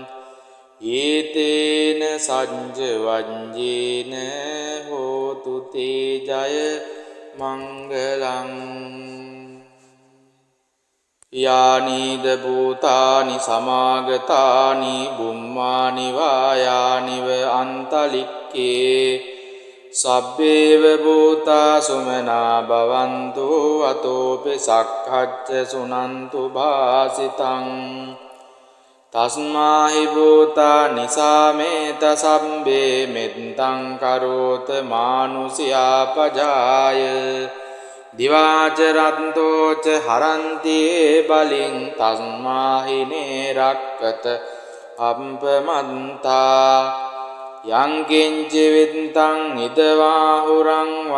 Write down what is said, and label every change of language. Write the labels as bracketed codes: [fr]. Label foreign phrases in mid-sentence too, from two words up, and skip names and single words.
[pi] ඒතේන සච්ච වඤ්ඤේන හෝතු තේ ජය මංගලං යානීද භූතානි සමාගතානි බුම්මානි වායානිව අන්තලික්කේ සබ්බේව භූතා සුමනා භවන්තු අතෝපි සක්ඛච්ච සුනන්තු භාසිතං තස්මාහි භූතා නිසාමේත සම්බේ මෙත්තං කරෝත මානුසියා පජාය දිවාච රන්තෝච හරන්ති බලින් තස්මාහිනේ රක්කත අප්පමන්තා යං කිංච විත්තං ඉදවාහුරං